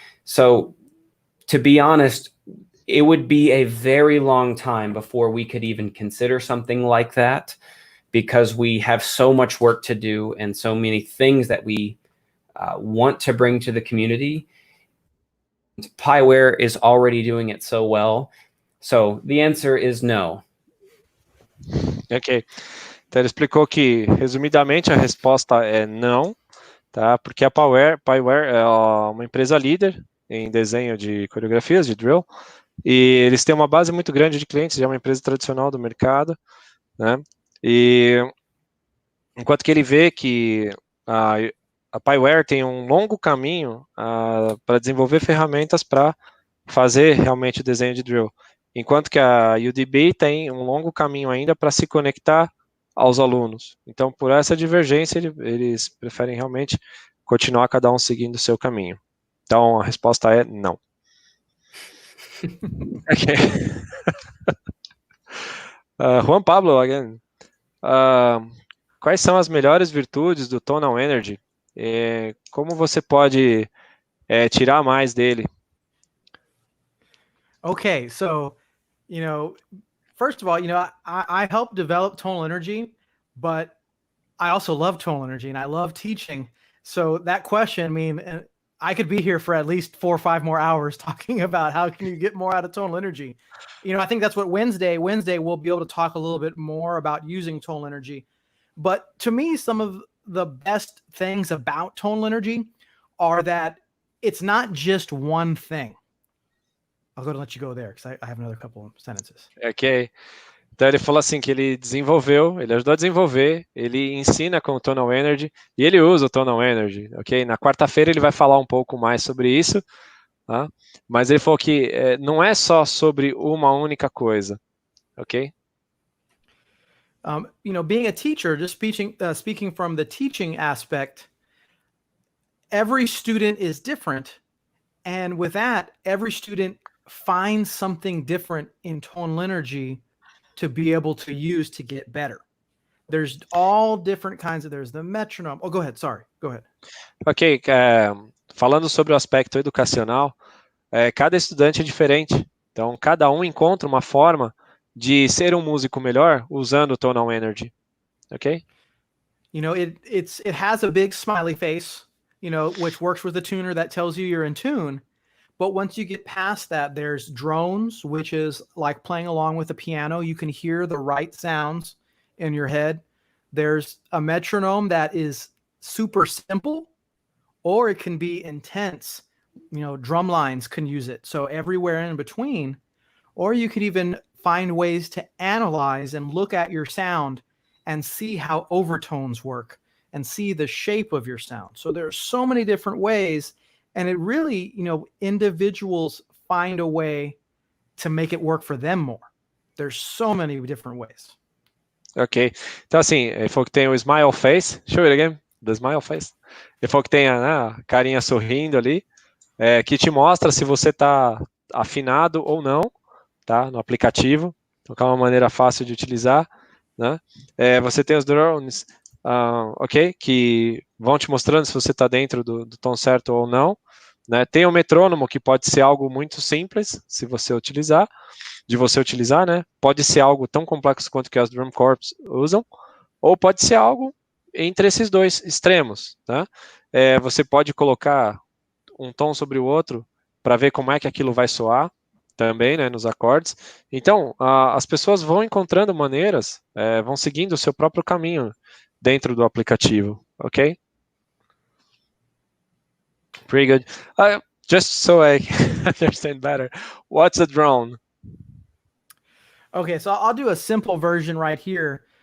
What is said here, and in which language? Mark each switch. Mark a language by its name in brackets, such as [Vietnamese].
[English] So to be honest, it would be a very long time before we could even consider something like that, because we have so much work to do and so many things that we want to bring to the community. Pyware is already doing it so well. So the answer is no. Ok. [Portuguese] Então ele explicou que, resumidamente, a resposta é não, tá? Porque a Pyware é uma empresa líder em desenho de coreografias, de drill, e eles têm uma base muito grande de clientes, já é uma empresa tradicional do mercado, né? E enquanto que ele vê que a Pyware tem um longo caminho para desenvolver ferramentas para fazer realmente o desenho de drill, enquanto que a UDB tem um longo caminho ainda para se conectar aos alunos. Então, por essa divergência, eles preferem realmente continuar cada um seguindo o seu caminho. Então, a resposta é não. Okay. Juan Pablo, again. Quais são as melhores virtudes do Tonal Energy? Como você pode tirar mais dele? [English] Okay, so, first of all, I helped develop Tonal Energy, but I also love Tonal Energy and I love teaching. So that question, I mean, I could be here for at least 4 or 5 more hours talking about how can you get more out of Tonal Energy. I think that's what Wednesday we'll be able to talk a little bit more about using Tonal Energy. But to me, some of the best things about Tonal Energy are that it's not just one thing. I'll go to let you go there because I have another couple of sentences. Ok. [Portuguese] Então ele falou assim que ele ajudou a desenvolver, ele ensina com o Tonal Energy e ele usa o Tonal Energy, ok? Na quarta-feira ele vai falar um pouco mais sobre isso, tá? Mas ele falou que não é só sobre uma única coisa, ok? [English] Being a teacher, just speaking from the teaching aspect, every student is different. And with that, every student finds something different in Tonal Energy to be able to use to get better. There's all different kinds there's the metronome. Oh, go ahead. Sorry. Go ahead. [Portuguese] Ok. Falando sobre o aspecto educacional, cada estudante é diferente. Então, cada um encontra uma forma de ser um músico melhor usando o Tonal Energy. Ok? [English] It has a big smiley face. which works with a tuner that tells you you're in tune. But once you get past that, there's drones, which is like playing along with a piano. You can hear the right sounds in your head. There's a metronome that is super simple, or it can be intense. Drum lines can use it. So everywhere in between, or you could even find ways to analyze and look at your sound and see how overtones work and see the shape of your sound. So there are so many different ways, and it really, individuals find a way to make it work for them more. There's so many different ways. Ok. [Portuguese] Então, assim, ele falou que tem o smile face. [English] Show it again. The smile face. [Portuguese] Ele falou que tem a carinha sorrindo ali, que te mostra se você está afinado ou não, tá? No aplicativo. Então, é uma maneira fácil de utilizar, né? Você tem os drones, ok? Que vão te mostrando se você está dentro do tom certo ou não, né? Tem o metrônomo, que pode ser algo muito simples, se você utilizar, né? Pode ser algo tão complexo quanto que as drum corps usam, ou pode ser algo entre esses dois extremos, tá? Você pode colocar um tom sobre o outro para ver como é que aquilo vai soar também, né, nos acordes. Então, as pessoas vão encontrando maneiras, vão seguindo o seu próprio caminho dentro do aplicativo, ok? [English] Pretty good. Just so I understand better, what's a drone? Okay, so I'll do a simple version right here.